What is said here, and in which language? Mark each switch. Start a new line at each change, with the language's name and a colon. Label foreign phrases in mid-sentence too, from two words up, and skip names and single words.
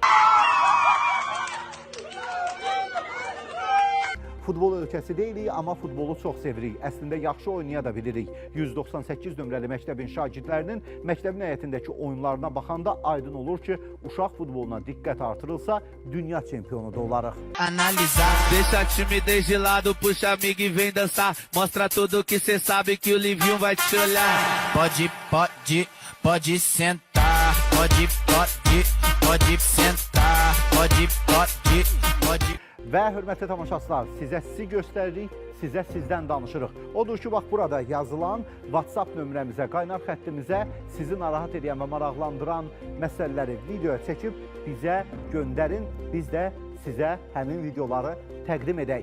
Azerbaijani: Futbol ölkəsi deyilik, amma futbolu çox sevirik. Əslində yaxşı oynaya da bilirik. 198 nömrəli məktəbin şagirdlərinin məktəbin həyətindəki oyunlarına baxanda aydın olur ki, uşaq futboluna diqqət artırılsa, dünya çempionu da olarıq.
Portuguese: Analisar, deixa a timidez de lado, puxa amigo e vem dançar. Mostra tudo que cê sabe que o Livinho vai te olhar. Pode sentar, pode sentar, pode.
Azerbaijani: Və hörmətli tamaşaçılar, sizə sizi göstəririk, sizə sizdən danışırıq. Odur ki, bax burada yazılan WhatsApp nömrəmizə, qaynar xəttimizə sizi narahat edən və maraqlandıran məsələləri videoya çəkib bizə göndərin. Biz də sizə həmin videoları təqdim edək.